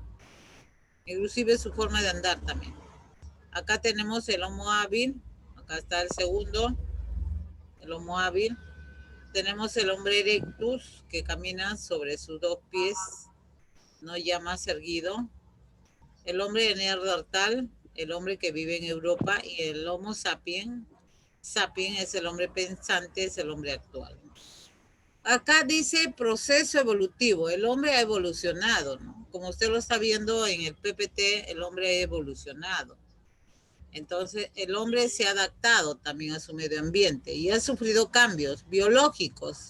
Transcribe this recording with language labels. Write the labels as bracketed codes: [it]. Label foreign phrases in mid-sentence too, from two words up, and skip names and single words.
[es] Inclusive su forma de andar también. Acá tenemos el Homo hábil. Acá está el segundo, el Homo hábil. Tenemos el hombre erectus, que camina sobre sus dos pies, no ya más erguido. El hombre de Neandertal, el hombre que vive en Europa, y el Homo sapiens. Sapiens es el hombre pensante, es el hombre actual. Acá dice proceso evolutivo. El hombre ha evolucionado, ¿no? Como usted lo está viendo en el PPT, el hombre ha evolucionado. Entonces, el hombre se ha adaptado también a su medio ambiente y ha sufrido cambios biológicos.